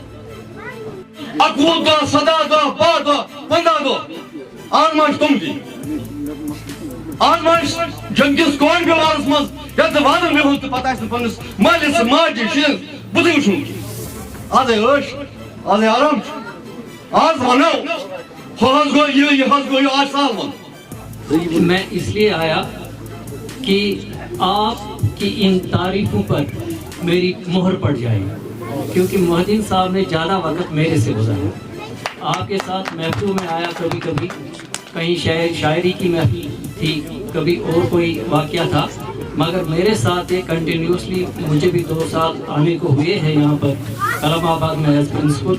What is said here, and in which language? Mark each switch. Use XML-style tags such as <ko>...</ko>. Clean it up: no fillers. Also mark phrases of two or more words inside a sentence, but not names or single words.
<ks>21 دۄہ 17 دۄہ 12 دۄہ 15 دۄہ آز ما چھِ تِم تہِ آز ما چھِ جنگس کون بیمارس مز یتھ نہٕ وادن مےٚ ہُنٛد تہٕ پتہٕ آسہِ نہٕ پننس مٲلِس ماجہِ شُرٮ۪ن بُتھٕے وٕچھُن آزے عٲش آزے آرام چھُ آز ونو ہُہ حظ گوٚو یہِ حظ گوٚو یہِ آز سہل ون</ks> <ur>میں اس لیے آیا کہ آپ کی ان تعریفوں پر میری مہر پڑ جائے، کیونکہ محی الدین صاحب نے زیادہ وقت میرے سے گزارا. آپ کے ساتھ محفلوں میں آیا، کبھی کبھی کہیں شاعری کی محفل تھی، کبھی اور کوئی واقعہ تھا، مگر میرے ساتھ یہ کنٹینیوسلی مجھے بھی 2 سال آنے کو ہوئے ہیں یہاں پر کلماباد میں</ur> <en>as principal.</en>